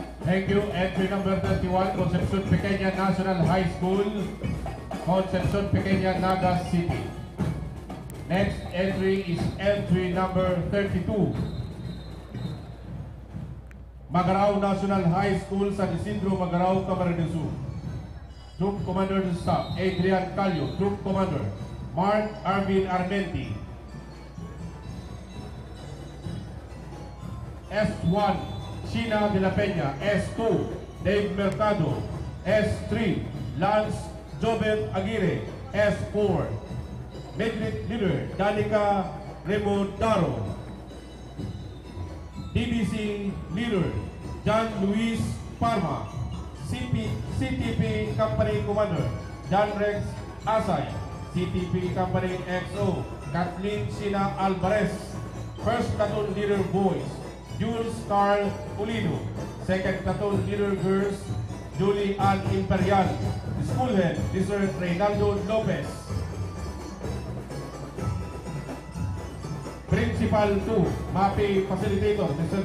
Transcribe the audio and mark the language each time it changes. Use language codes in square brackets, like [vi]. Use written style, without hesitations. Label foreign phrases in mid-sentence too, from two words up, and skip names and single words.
[en] Thank you. Entry number 31, Concepcion Pequeña National High School, Concepcion Pequeña, Naga City. Next entry is entry number 32. Magarao National High School, San Isidro, Magarao, Camarines Sur. Troop Commander to Staff, Adrian Calio. Troop Commander, Mark Arvin Armenti. S1, Sheena de la Peña. S2, Dave Mercado. S3, Lance Joven Aguirre. S4, Madrid Leader, Danica Remondaro. DBC Leader, John Luis Parma. CTP Company Commander, John Rex Asay. CTP Company XO, Kathleen Sina Alvarez. First Platoon Leader Boys, Jules Carl Ulino. Second Platoon Leader Girls, Julie Ann Imperial. School Head, Mr. Reynaldo Lopez. Principal 2, Mapping Facilitator, Mr.